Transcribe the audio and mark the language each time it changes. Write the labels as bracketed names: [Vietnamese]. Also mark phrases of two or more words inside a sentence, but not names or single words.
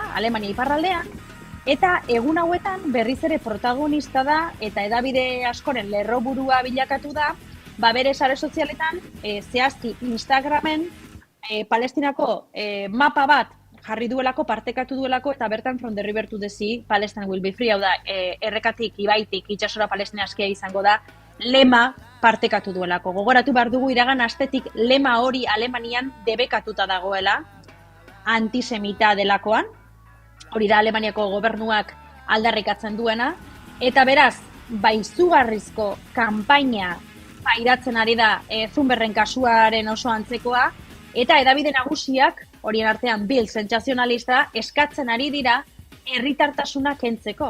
[Basque] Alemania iparraldean, eta egun hauetan berriz ere protagonista da eta hedabide askoren lerroburua bilakatu da, bere sare sozialetan, zehazki Instagramen Palestinako mapa bat jarri duelako, partekatu duelako, eta bertan [English] from the river to the sea, Palestine will be free, [Basque] hau da, errekatik, ibaitik, itxasora Palestina askia izango da, lema partekatu duelako. Gogoratu behar dugu iragan astetik lema hori Alemanian debekatuta dagoela, antisemita delakoan, hori da Alemaniako gobernuak aldarrikatzen duena, eta beraz, izugarrizko kanpaina pairatzen ari da Zumberren kasuaren oso antzekoa, eta hedabide nagusiak, horien artean Bild sentsazionalista, eskatzen ari dira herritartasuna kentzeko.